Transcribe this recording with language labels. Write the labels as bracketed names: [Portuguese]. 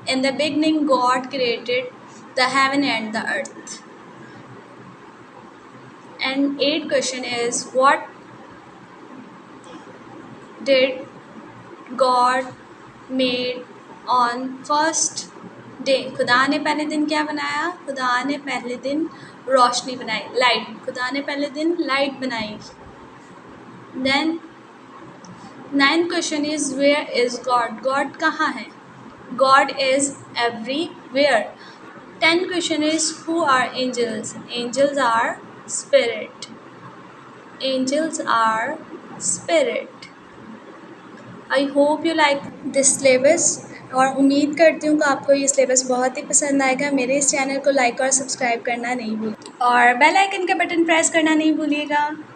[English] In the beginning God created the heaven and the earth. And 8th question is what did God made on first day. [Urdu] خدا نے پہلے دن کیا بنایا؟ خدا نے پہلے دن روشنی بنائی، لائٹ. خدا نے پہلے دن لائٹ بنائی. [English] Then 9th question is where is God. God [Urdu] کہاں ہے؟ [English] God is everywhere. 10th question is who are angels. Angels are spirit. Angels are spirit. I hope you like this syllabus. [Urdu] اور امید کرتی ہوں کہ آپ کو یہ سلیبس بہت ہی پسند آئے گا. میرے اس چینل کو لائک اور سبسکرائب کرنا نہیں بھولیے اور بیل آئیکن کا بٹن پریس کرنا نہیں بھولیے گا.